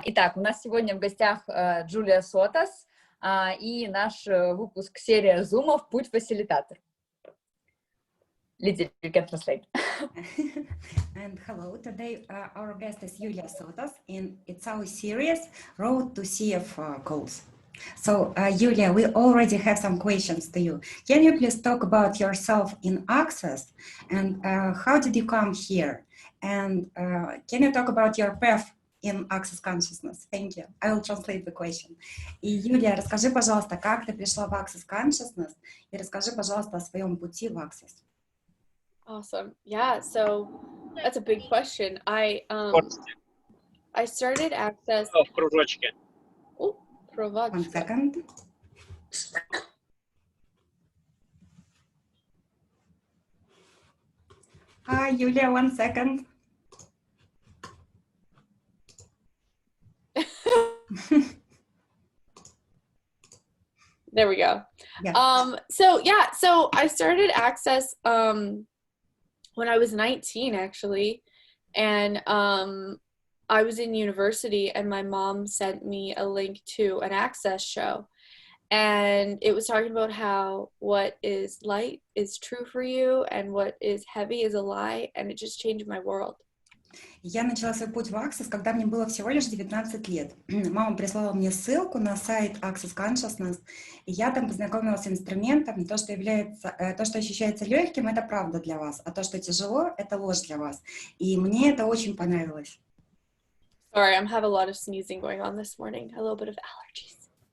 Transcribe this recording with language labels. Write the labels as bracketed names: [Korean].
[Russian] Итак, у нас сегодня в гостях Юлия Сотас и наш выпуск серия зумов «Путь, фасилитатор». [English] Lydia, you can translate. And hello, today our guest is Julia Sotas, and it's our series Road to CF calls. So, Julia, we already have some questions to you. Can you please talk about yourself in Access and how did you come here? And can you talk about your path in Access Consciousness? Thank you. I will translate the question. [Russian] И, Юлия, расскажи, пожалуйста, как ты пришла в Access Consciousness, и расскажи, пожалуйста, о своем пути в Access. [English] Awesome. Yeah, so that's a big question. I started Access. [Russian] В кружочке. Oh, кружочек. [English] 1 second. Hi, Юлия, 1 second. There we go. Yeah. So I started Access when I was 19 actually, and I was in university and my mom sent me a link to an Access show, and it was talking about how what is light is true for you and what is heavy is a lie, and it just changed my world. [Russian] Я начала свой путь в Access, когда мне было всего лишь 19 лет. Мама прислала мне ссылку на сайт Access Consciousness, и я там познакомилась с инструментом. То, что ощущается легким, это правда для вас, а то, что тяжело, это ложь для вас. И мне это очень понравилось. [English] Sorry, I have a lot of sneezing going on this morning. A little bit of allergies.